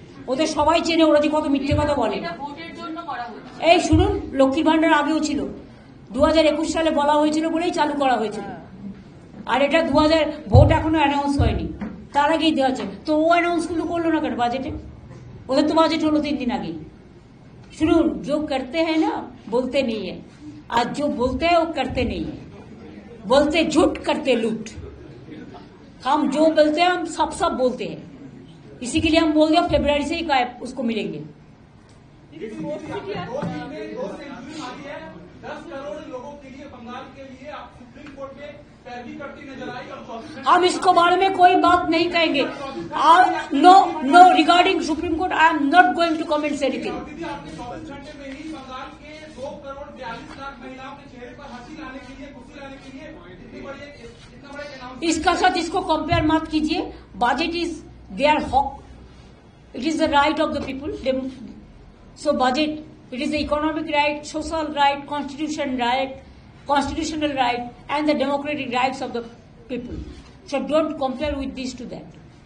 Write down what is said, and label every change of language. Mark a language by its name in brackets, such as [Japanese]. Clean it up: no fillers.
[Bangla] ওদের সবাই চেনে ওরা যে কত মিথ্যে কথা বলে। ভোটের জন্য করা হচ্ছে। এই শুনুন, লক্ষ্মীর ভান্ডার আগেও ছিল, 2021 সালে বলা হয়েছিল বলেই চালু করা হয়েছিল। আর এটা 2000 ভোট এখনো অ্যানাউন্স হয়নি, তার আগেই দেওয়া আছে। তো ও অ্যানাউন্স গুলো করলো না কেন বাজেটে? ওদের তো বাজেট হলো 3 दिन আগে। [Hindi] শুনুন, जो करते हैं ना बोलते नहीं है, आज जो बोलते हैं वो करते नहीं है। बोलते झूठ करते लूट। हम जो बोलते हैं हम सब बोलते हैं, इसी के लिए हम बोल दिया फरवरी से ही उसको मिलेंगे। 10 करोड़ लोगों के लिए बंगाल के लिए आप सुप्रीम कोर्ट में पैरवी करती नजर आई और 24 हम इसको बारे में कोई बात नहीं कहेंगे। [English] No regarding supreme court I am not going to comments anything. [Hindi] दीदी आपने 24 घंटे में ही बंगाल के 2 करोड़ 42 लाख महिलाओं के चेहरे पर हंसी लाने के लिए, खुशी लाने के लिए इतना बड़ा अनाउंसमेंट। इसका साथ इसको कंपेयर मत कीजिए। [English] Budget is their हक, it is the right of the people. So budget, it is the economic right, social right, constitutional right and the democratic rights of the people. So don't compare with this to that.